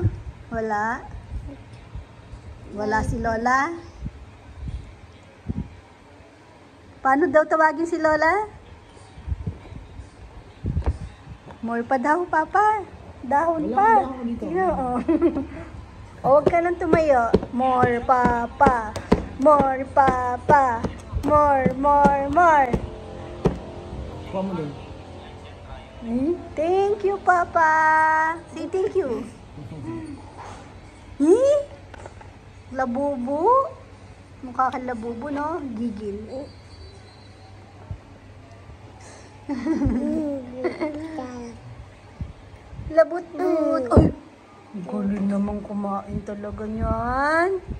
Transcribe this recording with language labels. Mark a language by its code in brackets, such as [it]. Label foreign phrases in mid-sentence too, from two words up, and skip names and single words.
[tl] Wala. Wala si Lola. Paano daw tawagin si Lola? More pa daw, Papa. Dahon Wala pa. akong dahon dito. Oo. Huwag ka nang tumayo. More, Papa. More, Papa. More. Kuha mo din. [en] Thank you, Papa. Say thank you. [tl] Labubo. Mukha kang labubo, no? Gigil. Labut-but. Ay! Galing naman kumain talaga niyan.